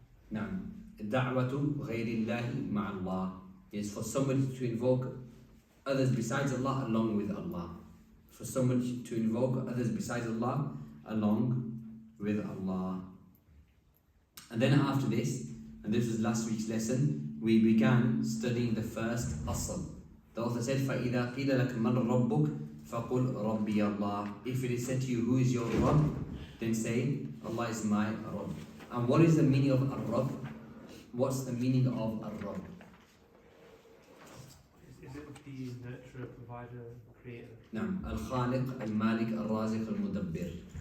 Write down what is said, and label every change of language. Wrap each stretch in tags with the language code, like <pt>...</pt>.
<en>Now,</en> <ar>da'watu ghayrillahi ma'allah</ar> <en>is for somebody to invoke others besides Allah along with Allah. For somebody to invoke others besides Allah along with Allah. And then after this, and this was last week's lesson, we began studying the first asl. The author said,</en> <ar>فَإِذَا قِيلَ لَكَ مَنْ رَبُّكَ فَقُلْ رَبِّيَ اللَّهِ.</ar> <en>If it is said to you, who is your Rabb? Then say, Allah is my Rabb. And what is the meaning of Ar-Rabb? What's the meaning of Ar-Rabb? Is it the nurturer, provider, creator?</en> <ar>Naam. Al-Khaliq, Al-Malik, Al-Raziq, Al-Mudabbir.</ar>